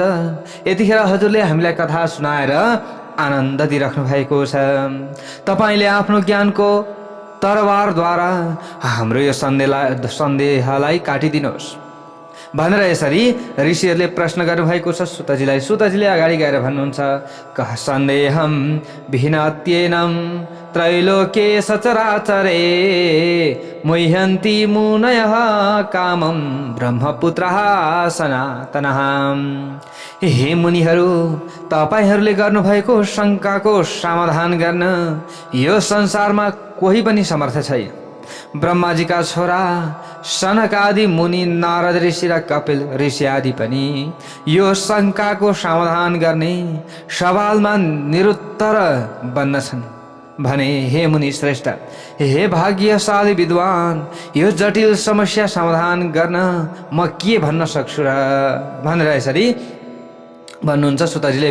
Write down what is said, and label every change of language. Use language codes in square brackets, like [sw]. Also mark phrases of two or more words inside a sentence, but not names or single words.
[ne] यतिखेर हजुरले हामीलाई कथा सुनाएर आनन्द दिइराख्नु भएको छ। तपाईँले आफ्नो ज्ञानको तरवारद्वारा हाम्रो यो सन्देहलाई काटिदिनुहोस् भनेर यसरी ऋषिहरूले प्रश्न गर्नुभएको छ सुतजीलाई। सुतजीले अगाडि गएर भन्नुहुन्छ [sa] कः सन्देहम विहीनत्येनं त्रैलोके सचराचरे मुह्यन्ति मुनयः कामं ब्रह्मपुत्रः सनातनः। [ne] हे मुनिहरू, तपाईहरूले गर्नुभएको शङ्काको समाधान गर्न यो संसारमा कोही पनि समर्थ छैन। ब्रह्माजीका छोरा सनकादि मुनि नारद ऋषि र कपिल ऋषि आदि पनि यो शङ्काको समाधान गर्ने सवालमा निरुत्तर बन्नछन् भने हे मुनि श्रेष्ठ, हे भाग्यशाली विद्वान, यो जटिल समस्या समाधान गर्न म के भन्न सक्छु र भनेर यसरी भन्नुहुन्छ सुतजीले।